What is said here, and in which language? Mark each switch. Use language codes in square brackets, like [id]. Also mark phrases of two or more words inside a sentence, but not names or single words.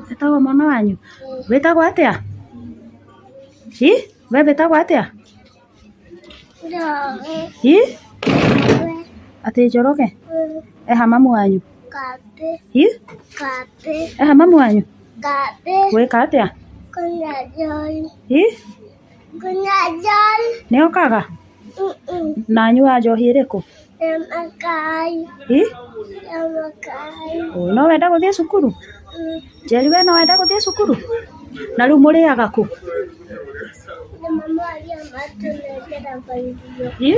[ki] Etagwo mwana wanyu? Wĩtagwo atia? We wĩtagwo atia? Njoroge. Ati Njoroge? Eha mamu wanyu? Kambe. Kambe. Eha mamu wanyu? Kambe. Gwĩka atia? Kuna John. Kuna John. Nĩ okaga? Na anyua njohi ĩrĩkũ? Makai. Makai. No wenda gũthiĩ cukuru? Njeri we no wenda gũthiĩ cukuru? Na rĩu mũrĩaga kũ? Mama aliambatunengera irio.